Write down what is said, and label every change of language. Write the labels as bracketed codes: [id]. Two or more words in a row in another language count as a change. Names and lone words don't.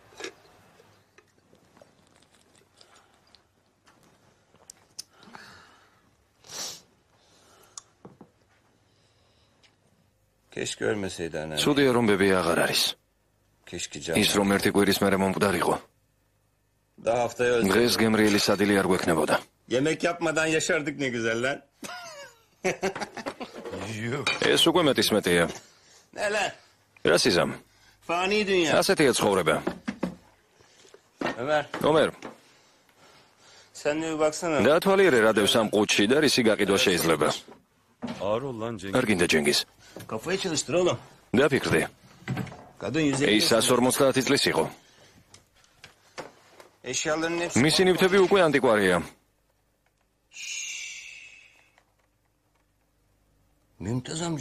[ka] ცუდია რომ ბები აღარ არის. ის რომ ერთი კვირის მერე მომკვდარიყო. დღეს გემრიელის ადილი არ გვექნებოდა. [tr] Yemek yapmadan yaşardık ne güzel lan. [ka] ეს უკვე მეტის მეტია. [tr] Ne lan? [ka] რა სიზამ? [tr] Fani dünya. [ka] ასეთია ცხოვრება. ომერ. [tr] Sen de bir baksana. [ka] დაათვალიერე რა დევს ამ ყუთში და რისი გაყიდვა შეიძლება. არ გინდა ჯენგიზ. [tr] Kafayı çalıştır oğlum. [ka] დაფიქრდი. [tr] Kadın 150. [ka] ის 150 წლის იყო. [tr] Eşyaların hepsi. [ka] მისი ნივთები უკვე ანტიკვარია. [tr] Mümtaz amca.